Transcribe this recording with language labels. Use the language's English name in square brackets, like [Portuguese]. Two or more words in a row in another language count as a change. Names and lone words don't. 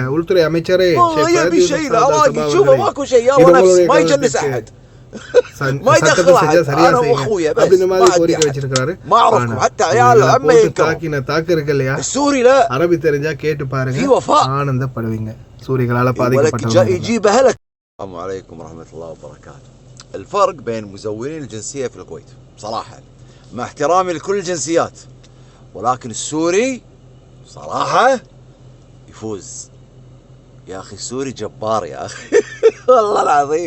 [Tamil] உள்துறை அமைச்சரே அரபி தெரிஞ்சா கேட்டு பாருங்க, ஆனந்தப்படுவீங்க. சூரிகளால பாதிக்கப்பட்டவங்க. [Arabic] السلام عليكم ورحمة الله وبركاته. الفرق بين مزورين الجنسية في الكويت صراحة مع احترامي لكل الجنسيات، ولكن السوري صراحة يفوز. يا أخي السوري جبار يا أخي والله العظيم.